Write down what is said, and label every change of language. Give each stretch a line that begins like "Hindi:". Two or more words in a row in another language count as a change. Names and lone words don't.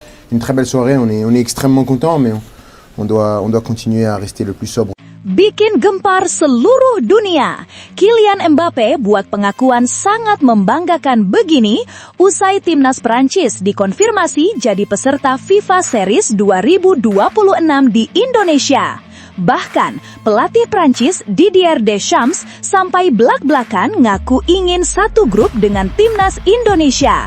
French: une très belle soirée. On est extrêmement content, mais on doit continuer à rester le plus sobre.
Indonesian: Bikin gempar seluruh dunia. Kylian Mbappe buat pengakuan sangat membanggakan begini usai timnas Prancis dikonfirmasi jadi peserta FIFA Series 2026 di Indonesia. Bahkan, pelatih Prancis Didier Deschamps sampai belak-belakan ngaku ingin satu grup dengan timnas Indonesia.